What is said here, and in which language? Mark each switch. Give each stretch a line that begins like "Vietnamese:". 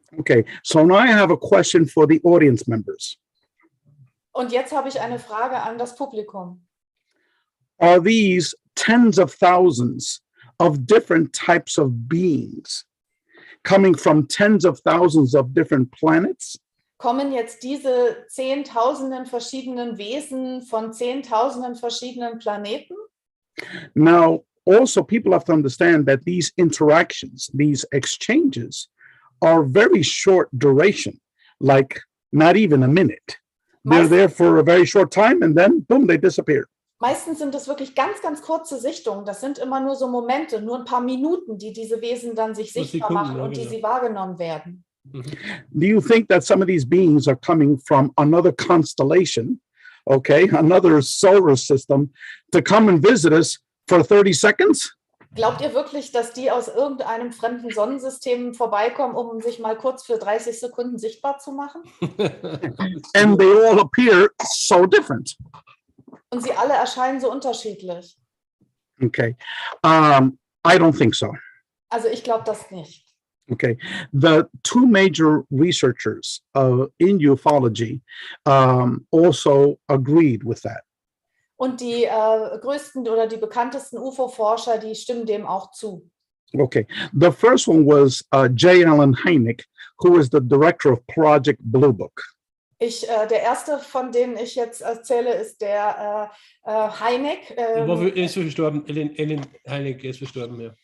English: Okay, so now I have a question for the audience members.
German: Und jetzt habe ich eine Frage an das Publikum.
English: Are these tens of thousands of different types of beings coming from tens of thousands of different planets?
German: Kommen jetzt diese Zehntausenden verschiedenen Wesen von Zehntausenden verschiedenen Planeten?
English: Now, also people have to understand that these interactions, these exchanges are very short duration, like not even a minute. They're there for a very short time and then boom, they disappear.
German: Meistens sind es wirklich ganz, ganz kurze Sichtungen. Das sind immer nur so Momente, nur ein paar Minuten, die diese Wesen dann sich sichtbar machen und die sie wahrgenommen werden.
English: Do you think that some of these beings are coming from another constellation, okay, another solar system, to come and visit us for 30 seconds?
German: Glaubt ihr wirklich, dass die aus irgendeinem fremden Sonnensystem vorbeikommen, um sich mal kurz für 30 Sekunden sichtbar zu machen?
English: And they all appear so different.
German: Und sie alle erscheinen so unterschiedlich.
English: Okay. I don't think so.
German: Also ich glaube das nicht.
English: Okay. The two major researchers in ufology also agreed with that.
German: Und die größten oder die bekanntesten UFO-Forscher, die stimmen dem auch zu.
English: Okay. The first one was J. Allen Hynek, who is the director of Project Blue Book.
German: Der erste, von denen ich jetzt erzähle, ist der Hynek. Er ist verstorben, Ellen Hynek ist verstorben, ja.